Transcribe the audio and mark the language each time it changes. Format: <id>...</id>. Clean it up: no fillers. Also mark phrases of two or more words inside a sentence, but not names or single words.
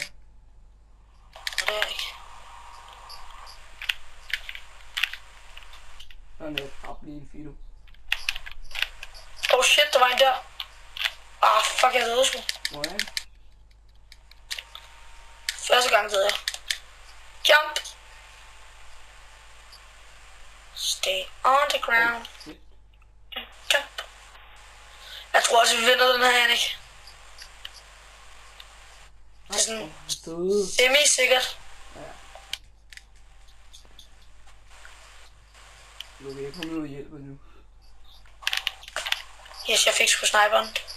<da>Det er jeg ikke. Sådan er op lige en fido.</da> <en>Oh shit,</en> <da>der var en der. Fuck, jeg døde sgu. Hvor er han? Første gang døde jeg.</da> <en>Jump! Stay on the ground. Jump.</en> <da>Jeg tror også, vi vinder den her, Jannik. Nej, Det er sådan Døde. semi-sikkert. Ja. Nu vil jeg komme ud og hjælpe nu. Yes, jeg fik sgu sniperen.</da>